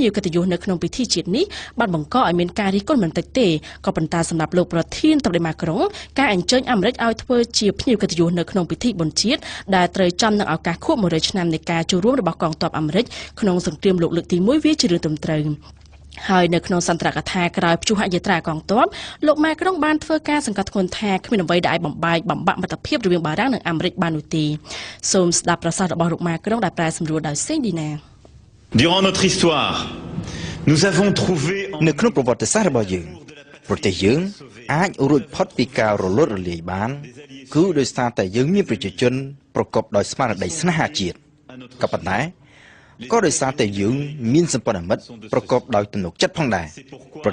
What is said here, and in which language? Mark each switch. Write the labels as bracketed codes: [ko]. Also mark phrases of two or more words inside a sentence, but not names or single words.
[km] វកិត្តិយសនៅក្នុងពិធីជាតិនេះបានបង្កឲ្យមានការរិះគន់បន្តិចទេក៏ប៉ុន្តែសម្រាប់លោកប្រធានតំណាង Macron ការអញ្ជើញអាមេរិកឲ្យធ្វើជាភ្ញៀវកិត្តិយសនៅក្នុងពិធីបុណ្យជាតិដែលត្រូវចំនឹងឱកាសខួប100ឆ្នាំនៃការចូលរួមរបស់កងទ័ពអាមេរិកក្នុងសង្គ្រាមលោកលើកទី1វាជារឿងត្រឹមត្រូវហើយនៅក្នុងសន្ទរកថាក្រោយព្យុហយាត្រាកងទ័ពលោកម៉ាក្រុងបានធ្វើការសង្កត់ធ្ងន់ថាគ្មានអ្វីដែលអាចបំបាក់មិត្តភាពរវាងបារាំងនិងអាមេរិកបាននោះទេសូមស្ដាប់ប្រសាសន៍របស់លោកម៉ាក្រុងដែលប្រែសម្រួលដោយសេងឌីណា [fr] Durant notre histoire nous avons trouvé [km] នៅក្នុងប្រវត្តិសាស្ត្ររបស់យើងប្រទេសយើងអាចរួចផុតពីការរលត់រលាយបានគឺដោយសារតែយើងមានប្រជាជនប្រកបដោយស្មារតីស្នេហាជាតិក៏ប៉ុន្តែក៏ដោយសារតែយើងមានសម្ព័ន្ធមិត្តប្រកបដោយទំនុកចិត្តផងដែរប្រ